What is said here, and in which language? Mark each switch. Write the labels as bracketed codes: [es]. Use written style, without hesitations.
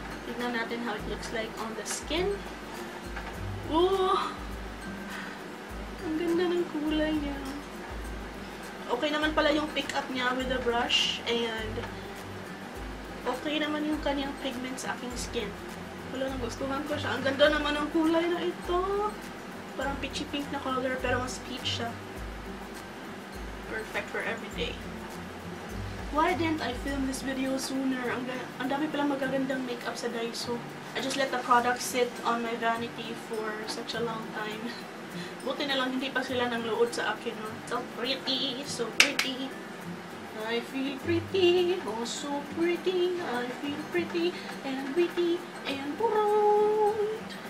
[tl] Tignan natin [en] how it looks like on the skin. Ooh! [tl] Ang ganda ng kulay niya. Okay naman pala yung pick up niya [en] with the brush. [tl] And okay naman yung kanyang pigment sa aking skin. Wala, nagustuhan ko siya. Ang ganda naman ng kulay na ito. Parang peachy pink na color pero mas peach siya. [en] Perfect for everyday. Why didn't I film this video sooner? [tl] Ang dami palang magagandang makeup sa Daiso. [en] I just let the product sit on my vanity for such a long time. [tl] Buti na lang hindi pa sila nang load sa akin, no? [en] So pretty, so pretty. I feel pretty, oh so pretty. I feel pretty and witty and bright.